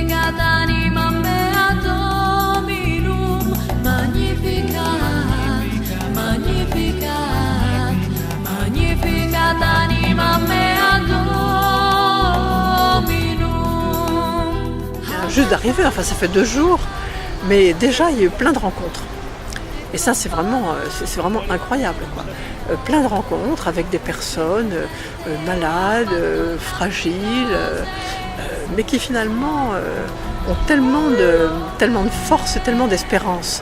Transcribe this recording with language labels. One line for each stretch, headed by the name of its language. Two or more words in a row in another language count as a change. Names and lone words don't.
Latin: Magnificat animam mea Dominum, Magnificat, Magnificat, Magnificat animam mea Dominum.
French: Juste d'arriver, enfin ça fait 2 jours, mais déjà il y a eu plein de rencontres. Et ça c'est vraiment incroyable, quoi. Plein de rencontres avec des personnes malades, fragiles, mais qui finalement ont tellement de force, tellement d'espérance.